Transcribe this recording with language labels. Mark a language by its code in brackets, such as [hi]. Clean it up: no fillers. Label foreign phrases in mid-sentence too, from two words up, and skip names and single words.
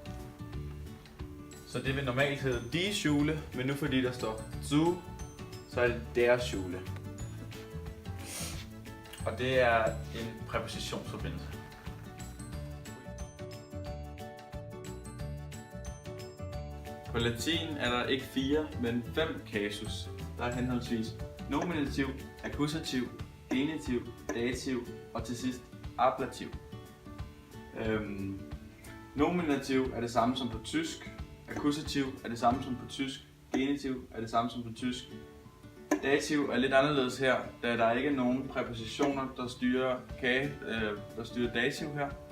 [da] Så det vil normalt hedde [de] die Schule, [da] men nu fordi der står zu, så er det [de] der Schule. [da] Og det er en præpositionsforbindelse. På latin er der ikke 4, men 5 kasus. Der er henholdsvis nominativ, akkusativ, genitiv, dativ og til sidst ablativ. Nominativ er det samme som på tysk, akkusativ er det samme som på tysk, genitiv er det samme som på tysk. Dativ er lidt anderledes her, da der ikke er nogen præpositioner, der styrer dativ her.